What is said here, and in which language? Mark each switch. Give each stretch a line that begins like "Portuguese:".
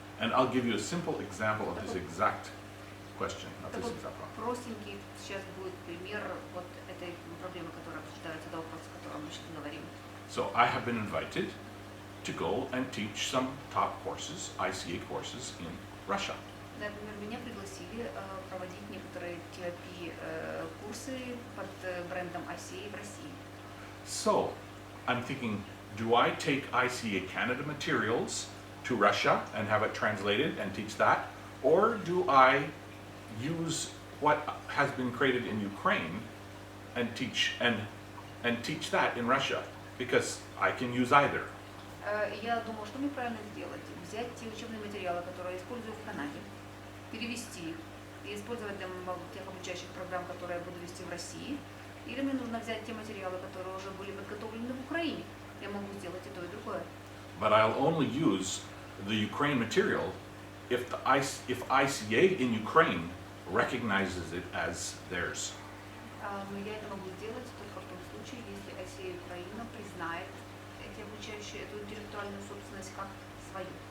English: And I'll give you a simple example of this exact question.
Russian: Простенький сейчас будет пример вот этой проблемы, которая обсуждается, до вопроса, о котором мы сейчас говорим.
English: So I have been invited to go and teach some top courses, ICA courses in Russia.
Russian: Например, меня пригласили проводить некоторые TRP-курсы под брендом ICA в России.
English: So, I'm thinking, do I take ICA Canada materials to Russia and have it translated and teach that? Or do I use what has been created in Ukraine and teach that in Russia? Because I can use either.
Russian: Я думаю, что мне правильно сделать? Взять те учебные материалы, которые я использую в Канаде, перевести их и использовать для тех обучающих программ, которые я буду вести в России, или мне нужно взять те материалы, которые уже были подготовлены в Украине. Я могу сделать и то, и другое.
English: But I'll only use the Ukraine material if ICA in Ukraine recognizes it as theirs.
Russian: Но я это могу сделать только в том случае, если ICA Украина признает эти обучающие, эту интеллектуальную собственность как свою.